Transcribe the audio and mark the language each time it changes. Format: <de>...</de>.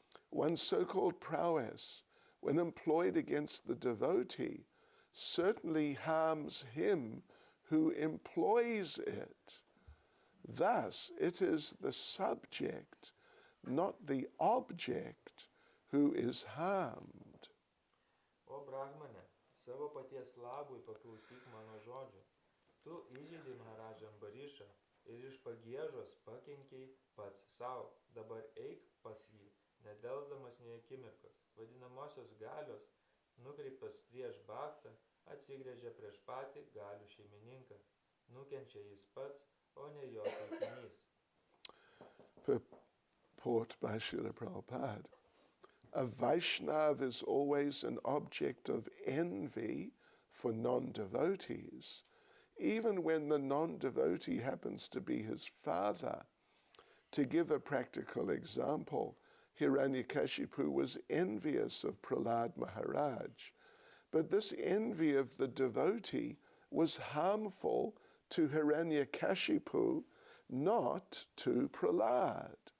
<en>One's so-called prowess, when employed against the devotee, certainly harms him who employs it. Thus, it is the subject, not the object, who is harmed.</en> <lt>O Brahmane, savo paties labui paklausyk mano žodžių. Tu įžeidei Maharažą Ambarišą ir iš pagiežos pakenkei pats savo. Dabar eik pas jį, nedelsdamas nė akimirkos. Vadinamosios galios, nukreiptos prieš bhaktą, atsigręžia prieš patį galių šeimininką. Nukenčia jis pats, o ne jo taikinys.</lt> <en>Purport by Srila Prabhupada. A Vaishnava is always an object of envy for non-devotees, even when the non-devotee happens to be his father. To give a practical example, Hiranyakashipu was envious of Prahlad Maharaj, but this envy of the devotee was harmful to Hiranyakashipu, not to Prahlad.</en>